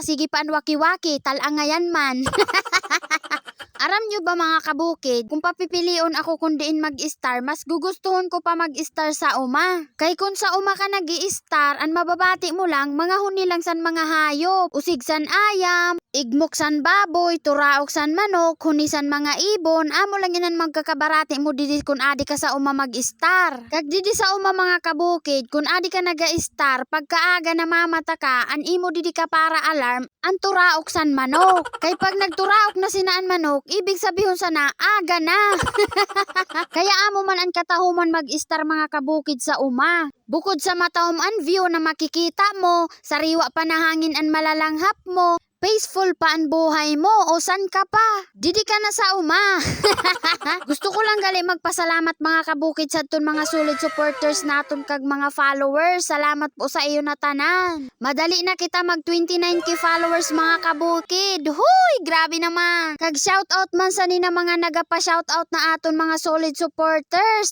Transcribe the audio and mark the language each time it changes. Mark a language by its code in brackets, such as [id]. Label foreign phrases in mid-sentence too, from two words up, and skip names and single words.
[msb] Sige pa ang waki-waki, talangayan man. Aram nyo ba mga kabukid, kung papipilion ako kung diin mag-star, mas gugustuhon ko pa mag-star sa uma. Kay kung sa uma ka nag-i-star, ang mababati mo lang, mga huni lang san mga hayop, usig san ayam, igmok san baboy, turaok san manok, hunisan mga ibon, amo lang inan magkakabarati mo didi kung adi ka sa uma mag-star. Kag didi sa uma mga kabukid, kung adi ka naga-star, pagkaaga na mamata ka, an imo didi ka para alarm, ang turaok san manok. Kay pag nagturaok na sinaan manok, [tl] ibig sabihin [msb] sana, aga na. Kaya amo man ang katahuman mag-star mga kabukid sa uma. [tl] Bukod sa matahom ang view na makikita mo, sariwa pa na hangin ang malalanghap mo, Peaceful pa ang buhay mo o san ka pa? [msb] Didi ka na sa uma. Gusto ko lang gali magpasalamat mga kabukid sa ton mga [en] solid supporters [msb] naton kag mga followers. Salamat po sa iyo na tanan. Madali na kita mag 29k followers mga kabukid. [tl] Huy, grabe naman. [msb] Kag shoutout man sa nina mga nagapa-shoutout na aton mga [en] solid supporters.